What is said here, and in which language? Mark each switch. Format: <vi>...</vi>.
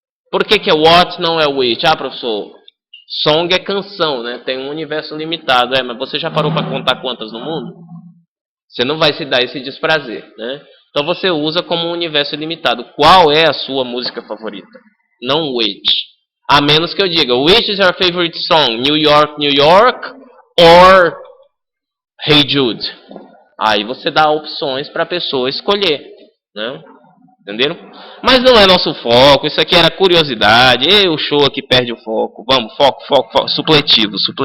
<pt>Por que é what, não é which? Professor, song é canção, né? Tem um universo limitado. Mas você já parou para contar quantas no mundo? Você não vai se dar esse desprazer, né? Então você usa como um universo limitado. Qual é a sua música favorita? Não which. A menos que eu diga,</pt> <en>which is your favorite song? New York, New York, or Hey Jude?</en> <pt>Aí você dá opções para a pessoa escolher, né? Entenderam? Mas não é nosso foco, isso aqui era curiosidade. O show aqui perde o foco. Vamos, foco. Supletivo.</pt>